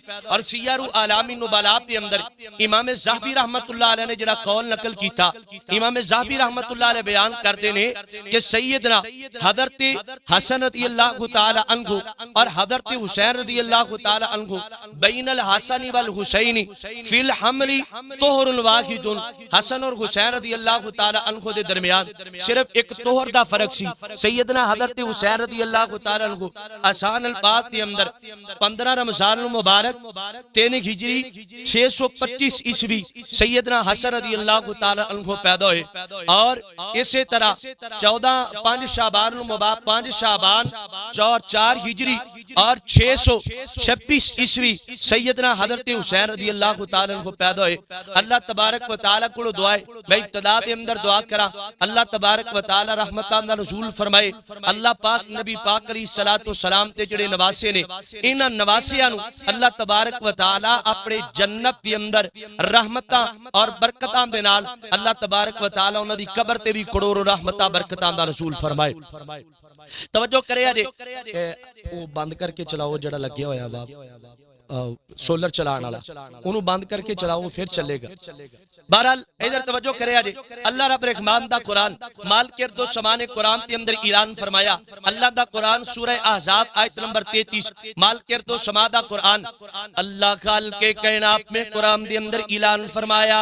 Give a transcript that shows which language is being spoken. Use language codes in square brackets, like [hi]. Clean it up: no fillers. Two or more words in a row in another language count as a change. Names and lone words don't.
[pa] اور سیر اعلام النبلاء دے اندر امام ذہبی [ar] رحمت اللہ علیہ [pa] نے جڑا قول نقل کیتا امام ذہبی [ar] رحمت اللہ علیہ [pa] بیان کردے نے کہ سیدنا حضرت حسن [ar] رضی اللہ تعالی عنہ [pa] اور حضرت حسین [ar] رضی اللہ تعالی عنہ بین الحسن والحسین فی الحمل طہر واحد. [pa] حسن اور حسین [ar] رضی اللہ تعالی عنہ [pa] دے درمیان صرف ایک طہر دا فرق سی. سیدنا حضرت حسین [ar] رضی اللہ تعالی عنہ [pa] آسان الپاک دے اندر 15 رمضان المبارک 3 ہجری 625 عیسوی سیدنا حسن [ar] رضی اللہ تعالی عنہ [pa] پیدا ہوئے اور اسی طرح 5 شعبان المبارک 5 شعبان 4 ہجری اور 626 عیسوی سیدنا حضرت حسین [ar] رضی اللہ تعالی عنہ [pa] پیدا ہوئے. اللہ تبارک و تعالی کو دعائے میں ابتدا دے اندر دعا کرا اللہ تبارک و تعالی رحمتاں دا نزول فرمائے. اللہ پاک نبی پاک [ar] علیہ الصلوۃ والسلام [pa] تے جڑے نواسے نے انہاں نواسیاں نو اللہ تبارک و تعالی اپنے جنت دے اندر رحمتاں اور برکتاں دے نال اللہ تبارک و تعالی انہاں دی قبر تے بھی کروڑوں رحمتاں برکتاں دا نزول فرمائے. توجہ کریا جے او بند کر کے چلاؤ جڑا لگیا ہویا وا سولر چلان والا انہوں بند کر کے چلاؤ پھر چلے گا. بہرحال ادھر توجہ کریا جے اللہ رب رحمان دا قرآن مالک ارض و سمان قرآن کے اندر اعلان فرمایا. اللہ دا قرآن سورہ احزاب آیت نمبر 33 مالک ارض و سمان دا قرآن اللہ خالق کائنات میں قرآن دے اندر اعلان فرمایا.